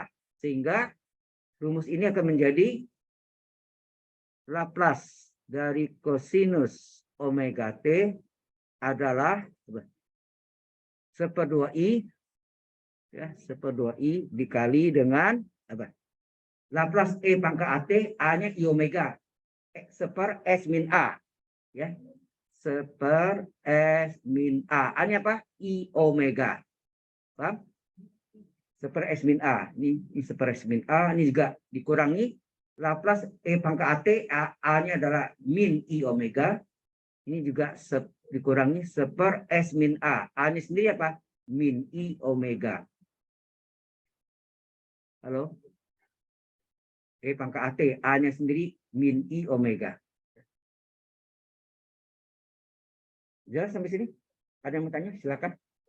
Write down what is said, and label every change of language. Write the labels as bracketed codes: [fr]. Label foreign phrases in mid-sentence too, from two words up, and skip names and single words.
[id] Sehingga rumus ini akan menjadi Laplace dari kosinus omega T adalah 1/2i, ya, 1/2i dikali dengan apa? Laplace E pangkat AT, A-nya I omega. 1/S min A. Ya. 1/S min A. A-nya apa? I omega. Paham? 1/S min A. Ini 1/S min A. Ini juga dikurangi. Laplace E pangkat AT, A-nya adalah min I omega. Ini juga dikurangi 1/S min A. A-nya sendiri apa? Min I omega. Halo? E pangkat AT, A-nya sendiri min I omega. Jelas sampai sini? Ada yang mau tanya? Silakan.